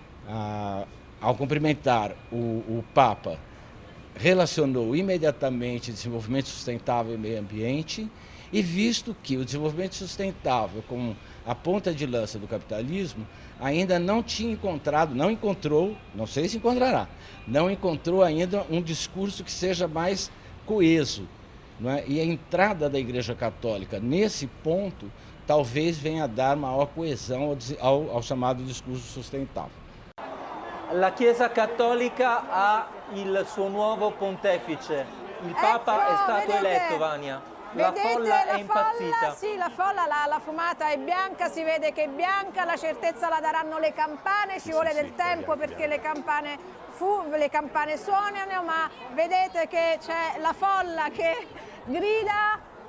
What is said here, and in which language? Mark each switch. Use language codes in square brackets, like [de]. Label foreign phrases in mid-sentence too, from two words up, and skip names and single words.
[pt] ao cumprimentar o Papa, relacionou imediatamente desenvolvimento sustentável e meio ambiente, e visto que o desenvolvimento sustentável, como a ponta de lança do capitalismo, ainda não encontrou, não sei se encontrará, não encontrou ainda um discurso que seja mais coeso. Não é? E a entrada da Igreja Católica nesse ponto talvez venha a dar maior coesão ao chamado discurso sustentável. [it] La Chiesa Cattolica ha il suo nuovo pontefice. Il Papa è stato eletto, Vania. La folla è impazzita. Sì, la folla, la fumata è bianca, si vede che è bianca, la certezza la daranno le campane, ci vuole del tempo perché le campane suonano, ma vedete che c'è la folla che grida.